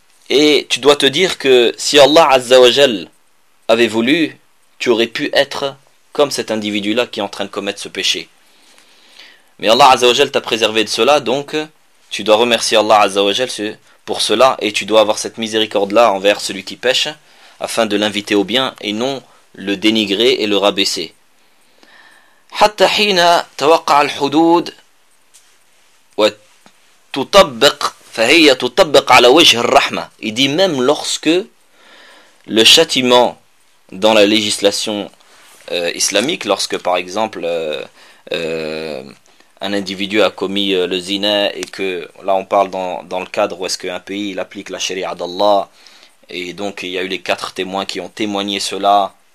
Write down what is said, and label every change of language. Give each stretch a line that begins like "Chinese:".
French: Et tu dois te dire que si Allah Azza wa Jal avait voulu, tu aurais pu être comme cet individu-là qui est en train de commettre ce péché. Mais Allah Azza wa Jal t'a préservé de cela, donc tu dois remercier Allah Azza wa Jal pour cela, et tu dois avoir cette miséricorde-là envers celui qui pêche, afin de l'inviter au bien, et non le dénigrer et le rabaisser.
Arabic: حتى حين توقع الحدود وتطبق فهي تطبق على وجه الرحمة.
French: Il dit même lorsque le châtiment dans la législation islamique, lorsque par exemple un individu a commis le zina, et que là on parle dans le cadre où est-ce qu'un pays il applique la sharia d'Allah, et donc il y a eu les quatre témoins qui ont témoigné cela,